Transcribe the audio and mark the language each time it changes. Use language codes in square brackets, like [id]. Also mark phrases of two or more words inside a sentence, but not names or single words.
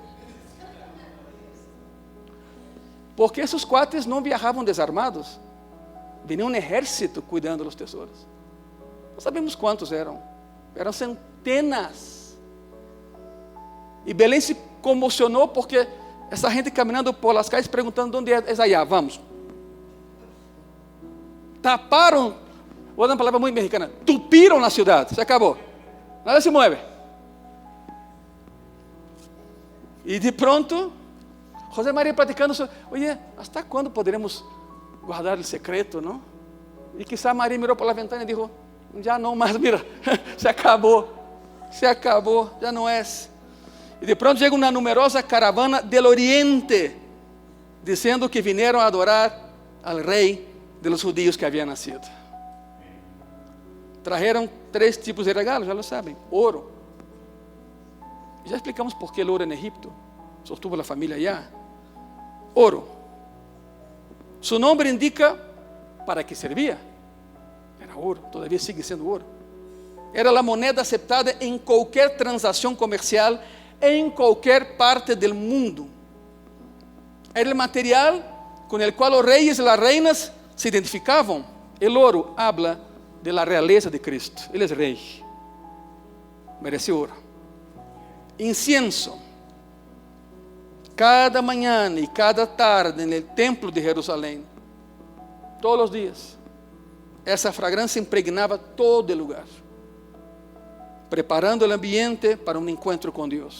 [pt] Porque esses cuates não viajavam desarmados. Vinha um exército cuidando dos tesouros. Não sabemos quantos eram. Eram centenas. E Belém se comocionou porque essa gente caminhando [es] por las calles [pt] perguntando: onde é allá? Vamos. Taparam, vou dar uma palavra muito mexicana, tupiram na cidade. Se acabou. [es] Nada se mueve. [pt] E de pronto, José Maria praticando: [es] oye, ¿hasta [pt] quando poderemos guardar o secreto, não? E quizá Maria mirou pela ventana e disse: já não mais, mira, se acabou, já não é. E de pronto chega uma numerosa caravana del Oriente, dizendo que vieram a adorar al rei [es] de los judíos [pt] que havia nascido. [es] Trajeron 3 tipos de regalos, [pt] já lo sabem: ouro. Já explicamos por que o ouro em Egipto, sostuvo a família allá. Ouro. Su nome indica para que servia. Era ouro, [es] todavía sigue [pt] sendo ouro. Era a [es] moneda aceptada [pt] em qualquer transação comercial em qualquer parte do mundo. Era o material com o qual os reis e as reinas se identificavam. O ouro [es] habla de la realeza [pt] de Cristo. Ele é rei. Merece ouro. Incienso. Cada manhã e cada tarde no templo de Jerusalém, todos os dias, essa fragrância impregnava todo o lugar, preparando o ambiente para um encontro com Deus.